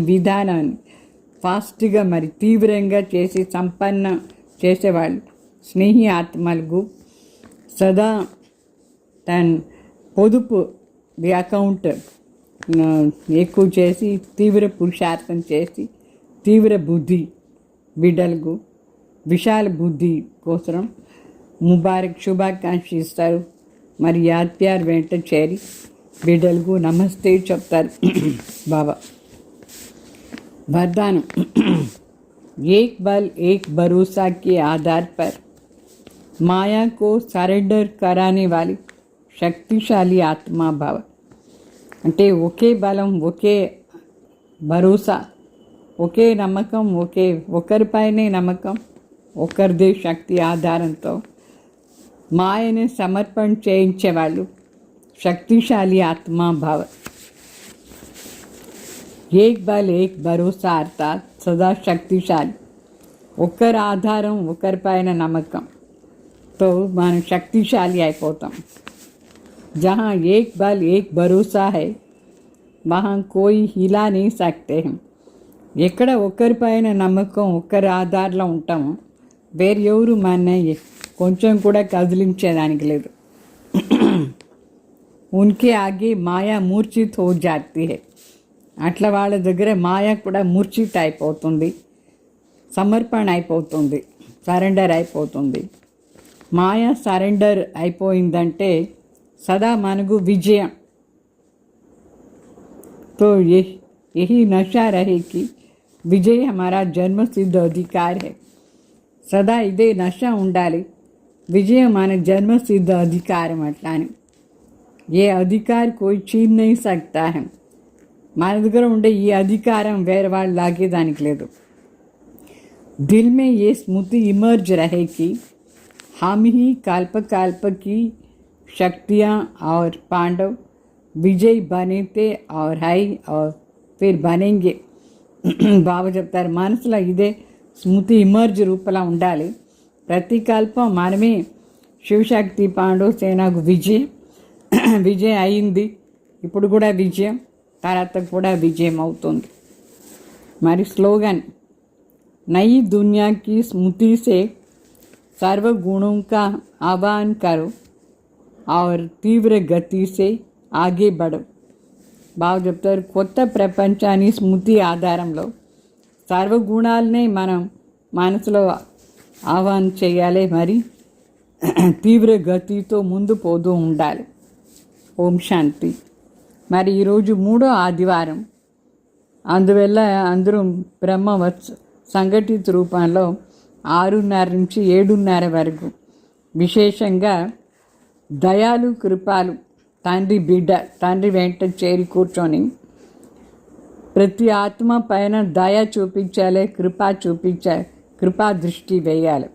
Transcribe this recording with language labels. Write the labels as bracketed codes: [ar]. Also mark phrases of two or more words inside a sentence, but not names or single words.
[te] విధానాన్ని ఫాస్ట్గా మరి తీవ్రంగా చేసి సంపన్న చేసేవాళ్ళు స్నేహి ఆత్మలకు సదా తన పొదుపు అకౌంట్ ఎక్కువ చేసి తీవ్ర పురుషార్థం చేసి తీవ్ర బుద్ధి బిడ్డలకు విశాల బుద్ధి కోసం ముబారక్ శుభాకాంక్ష ఇస్తారు. మరి [hi] याद प्यार [te] వెంట చేరి బిడ్డలకు నమస్తే చెప్తారు బాబా. [hi] वरदान एक बल एक भरोसा के आधार पर माया को सरेंडर कराने वाली [te] శక్తిశాలి ఆత్మా భావ. అంటే ఒకే బలం ఒకే భరోసా ఒకే నమ్మకం ఒకరిపైనే నమ్మకం ఒకరిదే శక్తి ఆధారంతో మాయని సమర్పణ చేయించేవాళ్ళు శక్తిశాలి ఆత్మా భావ. [hi] एक बल एक भरोसा अर्थात सदा शक्तिशाली [te] ఒకరి ఆధారం ఒకరిపైన నమ్మకంతో మనం శక్తిశాలి అయిపోతాం. [hi] जहाँ एक बल एक भरोसा है वहाँ कोई हिला नहीं सकते हैं. [te] ఎక్కడ ఒకరిపైన నమ్మకం ఒకరి ఆధారంలో ఉంటామో వేరు ఎవరు మన కొంచెం కూడా కదిలించేదానికి లేదు. [hi] उनके आगे माया मूर्छित हो जाती है. [te] అట్లా వాళ్ళ దగ్గర మాయ కూడా మూర్ఛిత అయిపోతుంది సమర్పణ అయిపోతుంది సరెండర్ అయిపోతుంది. మాయ సరెండర్ అయిపోయిందంటే సదా మనకు విజయం. [hi] तो यही नशा रहे कि विजय हमारा जन्म सिद्ध अधिकार है. [te] సదా ఇదే నశ ఉండాలి విజయం మన జన్మ సిద్ధ అధికారం. అట్లా అని [hi] ये अधिकार कोई छीन नहीं सकता है. [te] మన దగ్గర ఉండే ఈ అధికారం వేరే వాళ్ళు లాగేదానికి లేదు. [hi] दिल में ये स्मृति इमर्ज रहे कि हम ही काल्प की शक्तियाँ और पांडव विजय बने थे और है और फिर बनेंगे. [te] బాబా చెప్తారు మనసులో ఇదే స్మృతి ఇమర్జ్ రూపంలో ఉండాలి. ప్రతి కల్పం మనమే శివశక్తి పాండవ సేనకు విజయం అయింది. ఇప్పుడు కూడా విజయం తర్వాత కూడా విజయం అవుతుంది. మరి స్లోగన్ [hi] नई दुनिया की स्मृति से सर्व गुणों का आह्वान करो और तीव्र गति से आगे बढ़ो. [te] బాగా చెప్తారు కొత్త ప్రపంచాన్ని స్మృతి ఆధారంలో సర్వగుణాలనే మనం మనసులో ఆహ్వానం చేయాలి. మరి తీవ్ర గతితో ముందు పోతూ ఉండాలి. ఓం శాంతి. మరి ఈరోజు 3వ ఆదివారం అందువల్ల అందరూ బ్రహ్మవత్స సంఘటిత రూపంలో 6:30 నుంచి 7:30 వరకు విశేషంగా దయాలు కృపాలు తండ్రి వెంట చేరి కూర్చొని ప్రతి ఆత్మ పైన దయ చూపించాలి కృపా దృష్టి వేయాలి.